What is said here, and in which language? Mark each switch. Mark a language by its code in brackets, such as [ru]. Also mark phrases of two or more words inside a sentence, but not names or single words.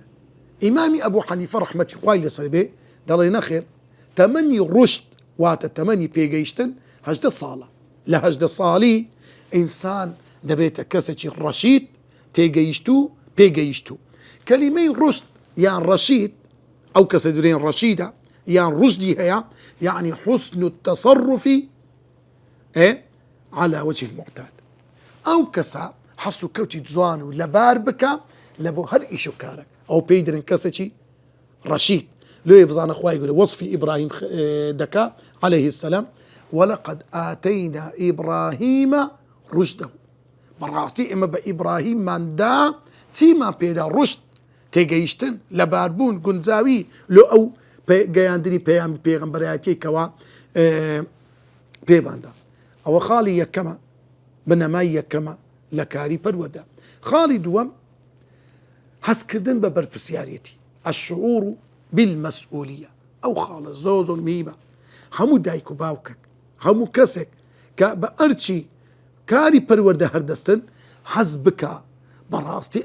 [ckb] ئیمامی ئەبوو حەنیفە ڕەحمەتی خوای لەسەر بێ دەڵێ نەخێر تەمەنی ڕشد واتە تەمەنی پێگەیشتن 18 ساڵە لە 18 ساڵی ئینسان دەبێتە کەسێکی ڕەشید تێگەیشتوو پێگەیشتوو کەلیمەی ڕشد یان ڕەشید ئەو کەسە درێن ڕەشیدە یان ڕشدی هەیە یعنی [ar] حسن التصرف على وجه المعتاد [ckb] ئەو کەسە حەس و کەوتی جوان و لەبار بکە لە بۆ هەر ئیش و کارە ئەو پێی درن کەسێکی ڕەشید لێ بزانە خوای گەورە وەصفی ئیبراهیم دەکا [ar] عليه السلام ولقد آتينا إبراهيم رشده [ckb] بەڕاستی ئێمە بە ئیبراهیمماندا چیمان پێدا ڕشد تێگەیشتن لەباربوون گونجاوی لۆ ئەو گەیاندنی پەیامی پێغەمبەرایەتیەکەوە پێباندا ئەوە خاڵی یەکەمە بنەمای یەکەمە لە کاری پەروەردە خاڵی دووەم هەستکردن بە بەرپرسیارەتی [ar] الشعور بالمەسئولیە [ckb] ئەو خاڵە زۆر میمە هەموو دایک و باوکێک هەموو کەسێک کە بە ئەرچی کاری پەروەردە هەردەستن حەز بکە بەڕاستی